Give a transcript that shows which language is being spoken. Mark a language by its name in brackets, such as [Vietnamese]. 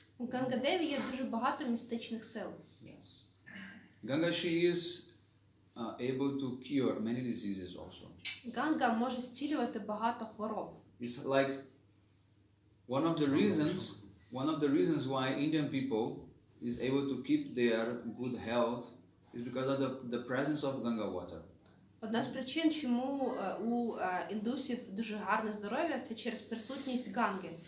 [Ukrainian] У Ганга Деві є дуже багато містичних сил. [English] Yes. Ganga, she is able to cure many diseases also. [Ukrainian] Ганга може зцілювати багато хвороб. [English] It's like one of the reasons why Indian people is able to keep their good health is because of the presence of Ganga water. [Ukrainian] Одна з причин, чому у індусів дуже гарне здоров'я, це через присутність Ганги.